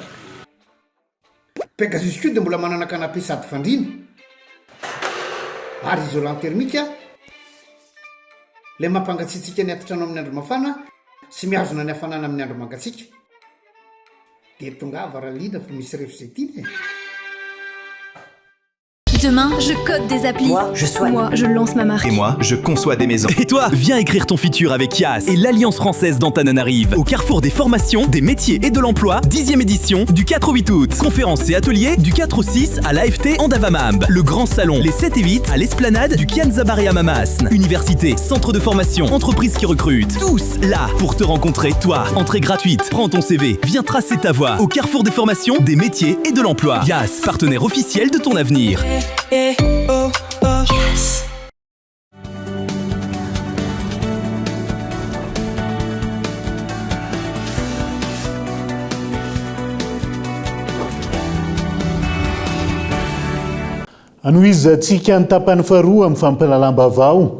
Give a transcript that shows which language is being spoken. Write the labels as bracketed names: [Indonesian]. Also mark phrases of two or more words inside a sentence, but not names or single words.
[Malagasy] Pegasus koa dia mbola manana canapé sady fandriana ary [French] isolant thermique [Malagasy] ilay mampangatsiatsika ny atotrano amin'ny andro mafana sy mihazona ny hafanana amin'ny andro mangatsiaka. Dia tonga varaliana fa misy refi zay tiany. [French] Demain, je code des applis. Moi, je soigne. Moi, je lance ma marque. Et moi, je conçois des maisons. Et toi, viens écrire ton futur avec YAS. Et l'Alliance française d'Antananarive. Au carrefour des formations, des métiers et de l'emploi, 10e édition, du 4 au 8 août. Conférences et ateliers, du 4 au 6 à l'AFT Andavamab. Le grand salon, les 7 et 8 à l'esplanade du Kianzabaria Mamas. Université, centre de formation, entreprise qui recrute. Tous là pour te rencontrer, toi. Entrée gratuite, prends ton CV, viens tracer ta voie. Au carrefour des formations, des métiers et de l'emploi. YAS, partenaire officiel de ton avenir. Yes. [Malagasy] Anoizatsika ny tapany faharoa amin'ny fampilalambavao.